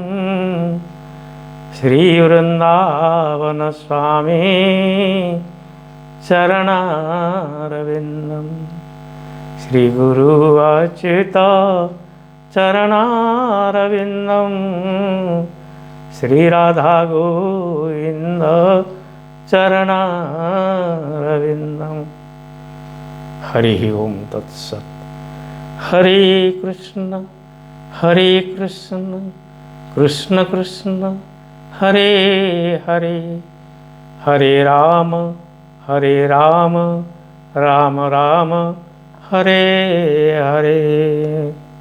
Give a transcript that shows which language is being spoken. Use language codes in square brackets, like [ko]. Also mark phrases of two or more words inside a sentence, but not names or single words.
[sa] ଶ୍ରୀ ବୃନ୍ଦାବନ ସ୍ୱାମୀ ଚରଣାରବିନ୍ଦଂ ଶ୍ରୀ ଗୁରୁ ଅଚ୍ୟୁତ ଚରଣାରବିନ୍ଦଂ ଶ୍ରୀ ରାଧା ଗୋବିନ୍ଦ চরণারবিন্দম। হরি ওম তৎসৎ। হরে কৃষ্ণ कृष्ण कृष्ण हरे हरे, हरे राम राम राम हरे हरे।